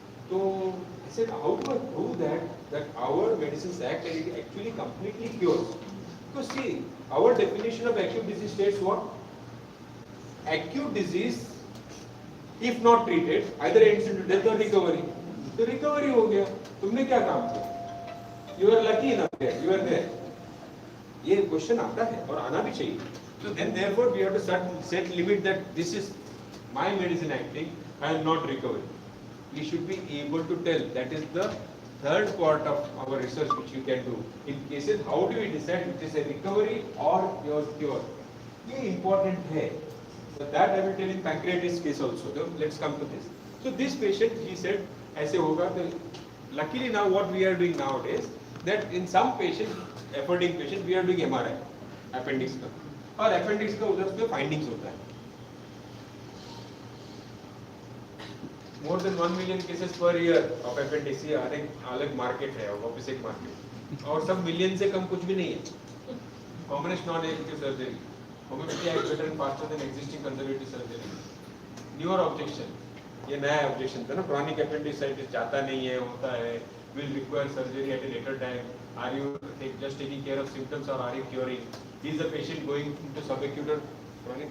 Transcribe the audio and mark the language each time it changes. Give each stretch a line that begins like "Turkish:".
English: तो I said how do I prove that our medicines act and it actually completely cures? Because see our definition of acute disease states what? Acute disease if not treated either ends into death or recovery.
Hindi: तो recovery हो गया, तुमने क्या काम किया?
English: You are lucky enough there, you are there.
Hindi: ये question आता है और आना भी चाहिए.
English: So then therefore we have to set limit that this is my medicine acting and not recovery. We should be able to tell. That is the third part of our research which you can do. In cases, how do we decide if it is a recovery or your cure?
Hindi: ये important है.
English: So that I will tell in pancreatitis case also. So let's come to this. So this patient, he said,
Hindi: ऐसे होगा.
English: तो luckily now what we are doing nowadays, that in some patients, affording patient, we are doing MRI, appendix का.
Hindi: और appendix का उधर पे findings होता है.
English: More than 1 million cases per year of appendix,
Hindi: ये अलग market है, opposite market. और सब million से कम कुछ भी नहीं है.
English: Commonest non-elective surgery. Homoeopathy acts better and faster than existing conservative surgery. Newer objection.
Hindi: ये नया objection था ना, chronic appendicitis जाता नहीं है, होता है,
English: will require surgery at a later time. Are you just taking care of symptoms or are you curing? Is the patient going into subacute or chronic?